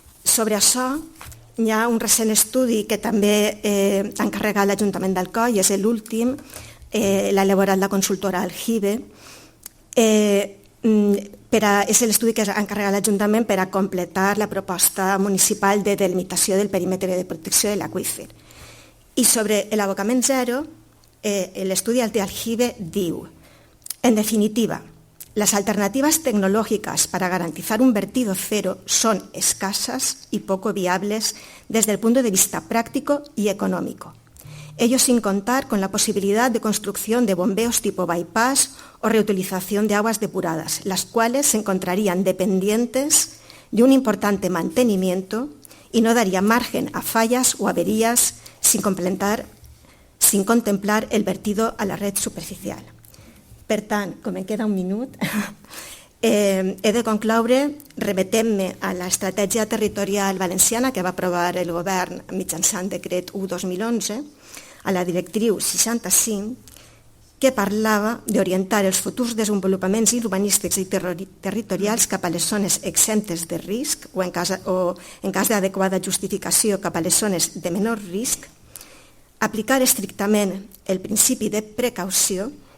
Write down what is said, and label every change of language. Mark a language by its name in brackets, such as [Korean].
[Catalan] Sobre això, hi ha un recent estudi que també ha encarregat l'Ajuntament d'Alcoi, és l'últim, l'ha elaborat la consultora Aljibe, és l'estudi que ha encarregat l'Ajuntament per a completar la proposta municipal de delimitació del perímetre de protecció de l'aqüífer. I sobre l'abocament zero, l'estudi de Aljibe diu: [Spanish] en definitiva, las alternativas tecnológicas para garantizar un vertido cero son escasas y poco viables desde el punto de vista práctico y económico. Ello sin contar con la posibilidad de construcción de bombeos tipo bypass o reutilización de aguas depuradas, las cuales se encontrarían dependientes de un importante mantenimiento y no daría margen a fallas o averías sin contemplar el vertido a la red superficial. [Catalan] Per tant, com em queda un minut, he de concloure remetent-me a l'estratègia territorial valenciana que va aprovar el govern mitjançant decret 1/2011, a la directriu 65, que parlava d'orientar els futurs desenvolupaments urbanístics i territorials cap a les zones exemptes de risc o en cas d'adequada justificació cap a les zones de menor risc, aplicar estrictament el principi de precaució